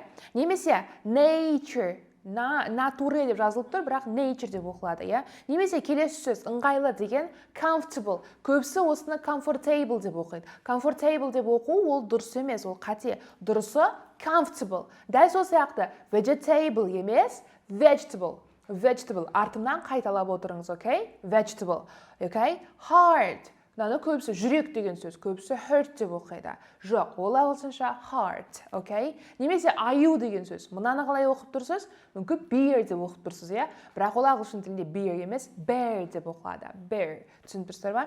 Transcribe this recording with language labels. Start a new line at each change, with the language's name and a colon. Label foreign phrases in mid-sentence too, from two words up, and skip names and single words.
Kazakh: Немесе nature, nature деп жазылып тұр, бірақ nature деп оқылады. Я? Немесе келесі сөз ыңғайлы деген comfortable. Көбісі осыны comfortable деп оқиды. Comfortable деп оқу ол дұрыс емес, ол қате. Дұрысы comfortable. Дәл сол сияқты vegetable емес, vegetable. Vegetable. Артымнан қайталап отырыңыз, окей? Vegetable. Окей? Hard. мынаны көбісі жүрек деген сөз, көбісі heart деп оқиды. Жоқ, ол ағылшынша heart, окей? Немесе аю деген сөз. Мынаны қалай оқып тұрсыз? Мүмкін bear деп оқып тұрсыз, иә? Бірақ ол ағылшын тілінде bear емес, bear деп оқылады. Bear. Түсініп тұрсыздар ма?